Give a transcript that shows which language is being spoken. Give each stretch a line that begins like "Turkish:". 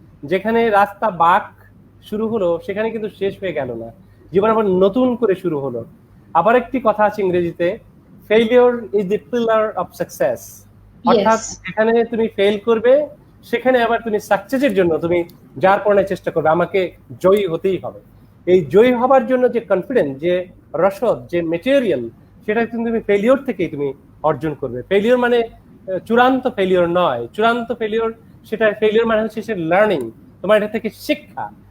Bangla: যেখানে রাস্তা বাঁক শুরু হলো, সেখানে কিন্তু শেষ হয়ে গেল না, জীবন আবার নতুন করে শুরু হলো। আবার একটি কথা আছে ইংরেজিতে,
English: failure is the pillar of success.
Bangla: অর্থাৎ এখানে তুমি ফেল করবে, সেখানে আবার তুমি সাকসেসের জন্য তুমি যার পড়ানোর চেষ্টা করবে, আমাকে জয়ী হতেই হবে। এই জয়ী হবার জন্য যে কনফিডেন্স, যে রসদ, যে মেটেরিয়াল, সেটা কিন্তু তুমি ফেলিওর থেকেই তুমি অর্জন করবে। ফেলিওর মানে চূড়ান্ত ফেলিওর নয়। চূড়ান্ত ফেলিওর ফেলিওর মানে হচ্ছে সে লার্নিং, তোমার এটা থেকে শিক্ষা।